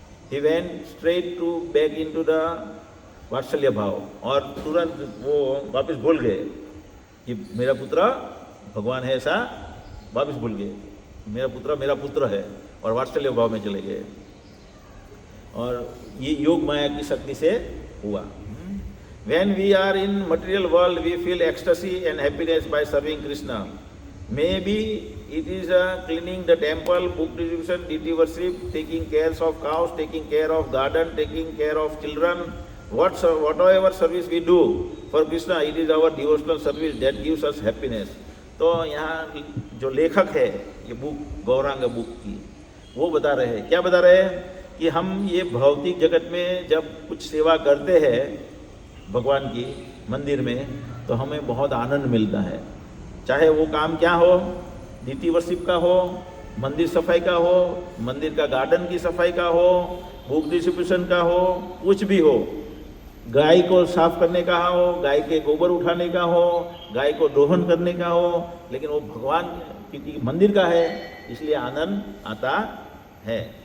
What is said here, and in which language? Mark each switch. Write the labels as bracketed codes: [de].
[en] He went straight to back into the [hi] वात्सल्य भाव, और तुरंत वो वापस भूल गए कि मेरा पुत्र भगवान है ऐसा। वापस भूल गए मेरा पुत्र है और वात्सल्य भाव में चले गए। और ये योग माया की शक्ति से हुआ। [en] When we are in material world, we feel ecstasy and happiness by serving Krishna. Maybe it is cleaning the temple, book distribution, deity worship, taking care of cows, taking care of garden, taking care of children. Whatever service we do for Krishna, it is our devotional service that gives us happiness. [hi] तो यहाँ जो लेखक है ये book Gaurang book की, वो बता रहे हैं, क्या बता रहे हैं कि हम ये भौतिक जगत में जब कुछ सेवा करते हैं भगवान की मंदिर में, तो हमें बहुत आनंद मिलता है। चाहे वो काम क्या हो, डीटी वर्शिप का हो, मंदिर सफाई का हो, मंदिर का गार्डन की सफाई का हो, बुक डिस्ट्रीब्यूशन का हो, कुछ भी हो, गाय को साफ करने का हो, गाय के गोबर उठाने का हो, गाय को दोहन करने का हो, लेकिन वो भगवान क्योंकि मंदिर का है इसलिए आनंद आता है।